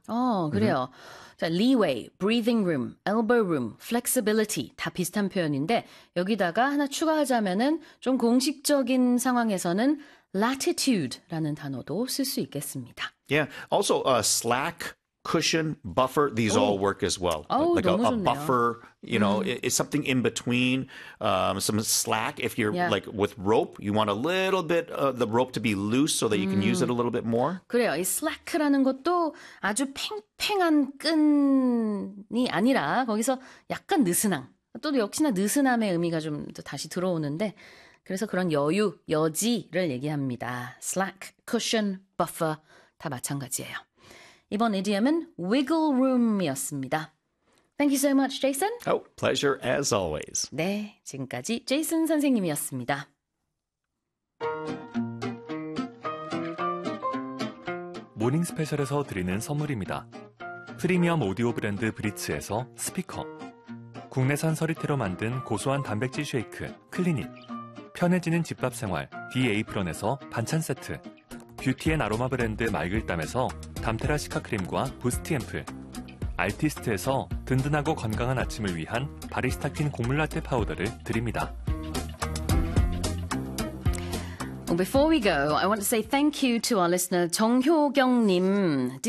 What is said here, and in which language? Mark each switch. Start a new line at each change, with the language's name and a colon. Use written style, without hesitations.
Korean: 그래요. 자, leeway, breathing room, elbow room, flexibility 다 비슷한 표현인데 여기다가 하나 추가하자면은 좀 공식적인 상황에서는 latitude라는 단어도 쓸수 있겠습니다.
English: Yeah, also slack, cushion, buffer, these all work as well. Like
Korean: 너무
English: a
Korean: 좋네요.
English: buffer, it's something in between. Some slack, if you're like with rope, you want a little bit of the rope to be loose so that you can use it a little bit more.
Korean: 그래요. 이 slack라는 것도 아주 팽팽한 끈이 아니라 거기서 약간 느슨함. 또 역시나 느슨함의 의미가 좀또 다시 들어오는데 그래서 그런 여유, 여지를 얘기합니다. slack, cushion, buffer 다 마찬가지예요. 이번 idiom은 wiggle room이었습니다.
English: Thank you so much, Jason. Oh, pleasure as always.
Korean: 네, 지금까지 제이슨 선생님이었습니다. 모닝 스페셜에서 드리는 선물입니다. 프리미엄 오디오 브랜드 브릿츠에서 스피커, 국내산 서리태로 만든 고소한 단백질 쉐이크 클리닉, 편해지는 집밥 생활 D에이프런에서 반찬 세트, 뷰티 앤 아로마 브랜드 말글담에서 담테라 시카 크림과 부스티 앰플, 알티스트에서 든든하고 건강한 아침을 위한 바리스타 퀸 곡물 라떼 파우더를 드립니다.
English: Well, before we go, I want to say thank you to our listener, 정효경님.